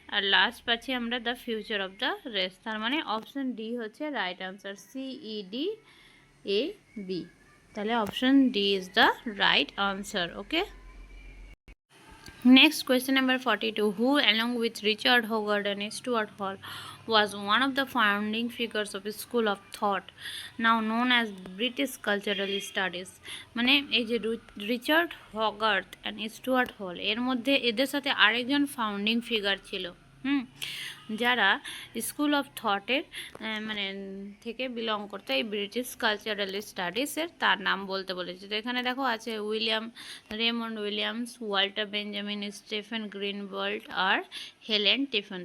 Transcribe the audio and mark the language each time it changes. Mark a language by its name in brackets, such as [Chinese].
[Bangla] আর last পাচ্ছি আমরা the future of the race. তার মানে অপশন ডি হচ্ছে রাইট আনসার, CEDAB। তাহলে [English] Option D is the right answer. Okay, next question number 42. Who along with Richard Hoggart and Stuart Hall was one of the founding figures of a school of thought now known as British Cultural Studies? [Bangla] মানে এই যে Richard হগার্ট and Stewart হল, এর মধ্যে এদের সাথে আরেকজন founding figure ছিল যারা স্কুল অফ থটের মানে থেকে বিলং করতো, এই ব্রিটিশ কালচারাল স্টাডিজের। তার নাম বলতে বলেছে। তো এখানে দেখো আছে রেমন্ড উইলিয়ামস, ওয়াল্টার বেঞ্জামিন, স্টেফেন গ্রিনওয়াল্ড আর হেলেন টিফন।